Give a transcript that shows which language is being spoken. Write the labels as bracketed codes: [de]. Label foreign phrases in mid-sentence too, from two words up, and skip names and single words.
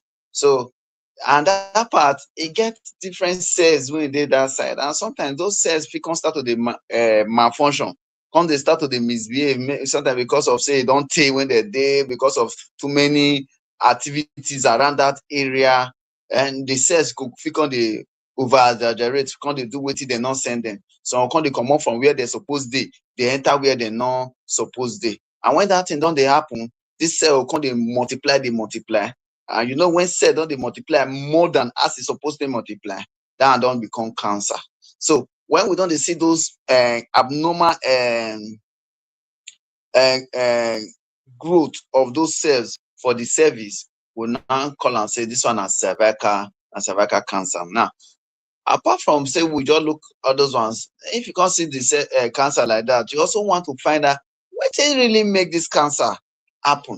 [pcm] So, and that part, it get different cells when they that side, and sometimes those cells fit come start to the malfunction, come they start to the misbehave. Sometimes because of say don't take when they're there, because of too many activities around that area, and the cells go fit come dey over exaggerate, come dey do wetin dem no send them. Some come dey comot from where they suppose dey, they enter where they no suppose dey. And when that thing don dey happen, this cell come dey multiply. And you know when cell don dey multiply more than as e suppose dey multiply, that one don become cancer. So when we don dey see those abnormal growth of those cells for the cervix, we now call am say this one na cervical cancer. Now, apart from say we just look all those ones, if you can't see the cancer like that, you also want to find out wetin really make this cancer happen.